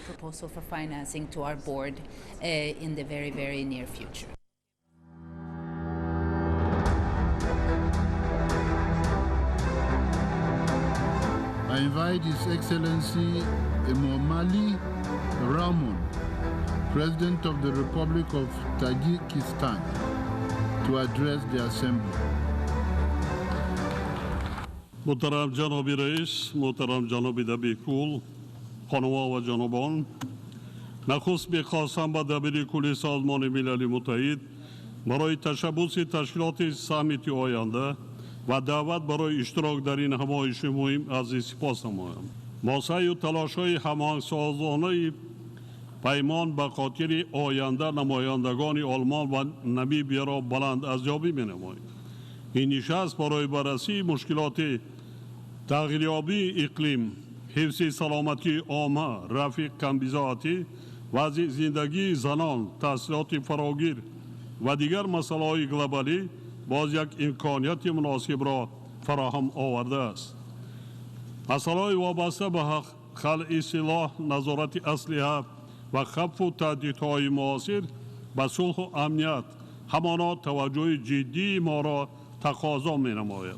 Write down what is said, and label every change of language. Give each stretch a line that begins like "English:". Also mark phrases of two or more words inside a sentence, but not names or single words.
English: I invite His Excellency Emomali Rahmon, President of the Republic of Tajikistan, to address the Assembly.
Tajik: Муҳтарам Ҷаноби Раис, Муҳтарам Ҷаноби Дабир Кулл, Хонумҳо ва Ҷанобон, Нахуст мехостам ба дабири кулли Созмони Милали Муттаҳид барои ташаббуси ташкилоти саммити оянда ва даъват барои иштирок дар ин ҳамоиши муҳим азиз сипос намоям. Мо саъю талошҳои ҳамоҳангсозонаи паймон ба хотири оянда намояндагони Олмон ва Намибияро баландазёбӣ менамоед. ин нишаст барои баррасии мушкилоти тағйирёбии иқлим, ҳифзи саломатии омма, рафъи камбизоатӣ, вазъи зиндагии занон, таҳсилоти фарогир ва дигар масъалаҳои глобалӣ
Persian: باز یک امکانیت مناسب را فراهم آورده است. مسائل وابسته به خلع سلاح، نظارت اسلحه و خفف تهدیدهای معاصر به صلح و امنیت همانا توجه جدی ما را تقاضا می نماید.